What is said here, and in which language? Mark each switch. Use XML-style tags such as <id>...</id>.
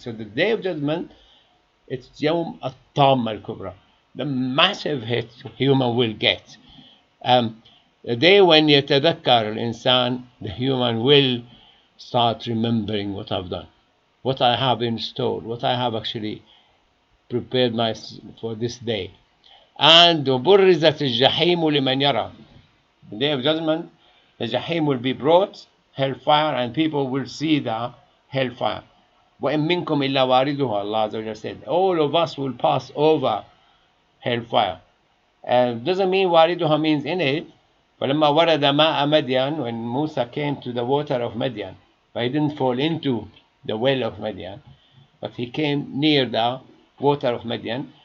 <en>So the Day of Judgment, it's Yawm al-Tamma al-Kubra, the massive hit human will get. The day when</en> <ar>يتذكر الإنسان,</ar> <en>the human will start remembering what I've done, what I have installed, what I have actually prepared for this day. And</en> <ar>وبرزت الجحيم لمن يرى.</ar> <en>The Day of Judgment, the Jahim will be brought, hellfire, and people will see the hellfire.</en> <ar>وَإِن مِّنكُمْ إِلَّا وَارِدُهَا,</ar> <en>Allah Azza wa Jalla said, all of us will pass over hellfire. Doesn't mean wariduha means in it.</en> <ar>فَلَمَّا وَرَدَ مَاءَ مَدْيَنَ,</ar> <en>when Musa came to the water of Madian, but he didn't fall into the well of Madian, but he came near the water of Madian.</en>